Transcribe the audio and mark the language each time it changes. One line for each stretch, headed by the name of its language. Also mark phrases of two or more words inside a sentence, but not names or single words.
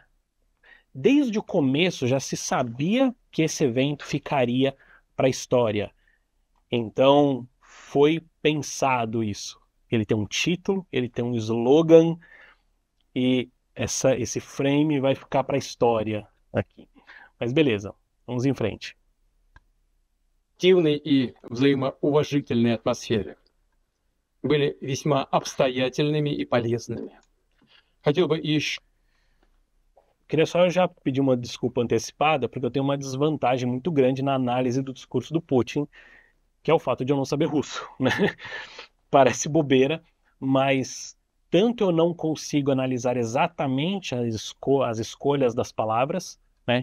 Portuguese: Desde o começo já se sabia que esse evento ficaria para a história. Então foi pensado isso. Ele tem um título, ele tem um slogan e esse frame vai ficar para a história aqui. Mas beleza, vamos em frente.
Russian: Активной и взаимоуважительной атмосфере были весьма обстоятельными и полезными. Хотел бы еще
Portuguese: Queria só já pedir uma desculpa antecipada, porque eu tenho uma desvantagem muito grande na análise do discurso do Putin, que é o fato de eu não saber russo, né? Parece bobeira, mas tanto eu não consigo analisar exatamente as escolhas das palavras, né?